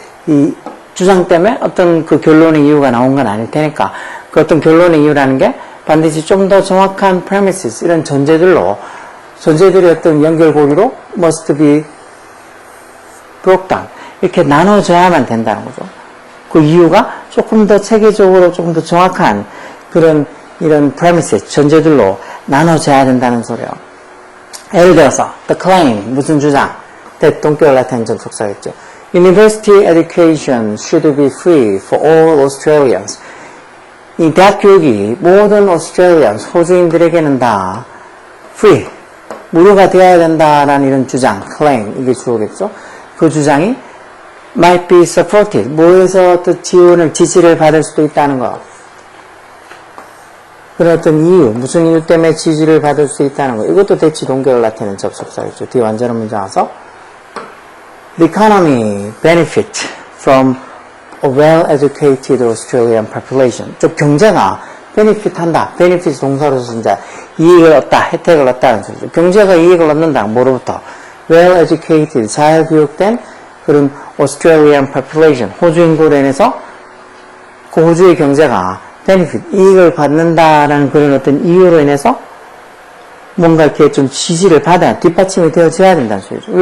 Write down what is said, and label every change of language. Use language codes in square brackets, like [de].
[ko] 이 주장 때문에 어떤 그 결론의 이유가 나온 건 아닐 테니까 그 어떤 결론의 이유라는 게 반드시 좀 더 정확한 premises 이런 전제들의 어떤 연결고리로 [en] must be broke down [ko] 이렇게 나눠져야만 된다는 거죠. 그 이유가 조금 더 체계적으로 조금 더 정확한 그런 이런 premises 전제들로 나눠져야 된다는 소리예요. 예를 들어서 the claim 무슨 주장 동격을 나타낸 접속사였죠. [en] University education should be free for all Australians. [ko] 이 대학 교육이 모든 Australians 호주인들에게는 다 free 무료가 되어야 된다라는 이런 주장 claim 이게 주어겠죠. 그 주장이 [en] might be supported [ko] 뭐에서 또 지지를 받을 수도 있다는 거. 그런 어떤 이유, 무슨 이유 때문에 지지를 받을 수 있다는 거. 이것도 대치 동격을 나타내는 접속사였죠. 뒤에 완전한 문제 와서 [en] The economy benefit from a well-educated Australian population. [ko] 좀 경제가 benefit 한다. benefit 동사로서 이제 이익을 얻다, 혜택을 얻다는 소리죠. 경제가 이익을 얻는다. 뭐로부터? well-educated, 잘 교육된 그런 Australian population, 호주 인구로 인해서 그 호주의 경제가 benefit, 이익을 받는다라는 그런 어떤 이유로 인해서 뭔가 이렇게 좀 지지를 받아야, 뒷받침이 되어져야 된다는 소리죠.